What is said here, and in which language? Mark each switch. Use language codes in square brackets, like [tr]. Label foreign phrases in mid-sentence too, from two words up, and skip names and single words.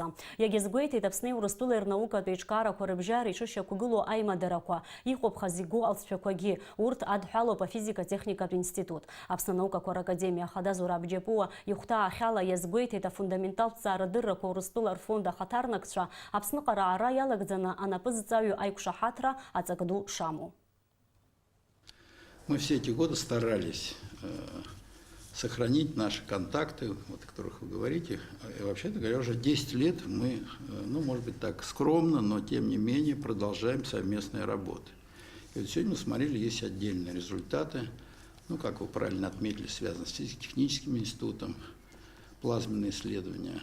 [ab] Иагьазгәеиҭеит Аԥсни Урыстәылеи рнаукатә еиҿкаарақәа рыбжьара ишышьақәгылоу аимадарақәа, иҟоуп игәу алҵшәақәагьы, урҭ адҳәалоуп афизика-техникатә институт. Аԥсны анаукақәа ракадемиа ахада Зураб Џьапуа ихәҭаа ахьала иазгәеиҭеит афундаменталтә ҭҵаарадыррақәа Урыстәыла рфонд ахаҭарнакцәа Аԥсныҟара аара иалагӡаны анапызҵаҩы аиқәшаҳаҭра аҵак ду шамоу. [ru] Мы все эти годы старались сохранить наши контакты, вот, о которых вы говорите. И, вообще-то говоря, уже 10 лет мы, ну, может быть, так скромно, но тем не менее продолжаем совместные работы. И вот сегодня мы смотрели, есть отдельные результаты, ну, как вы правильно отметили, связаны с физико-техническим институтом, плазменные исследования.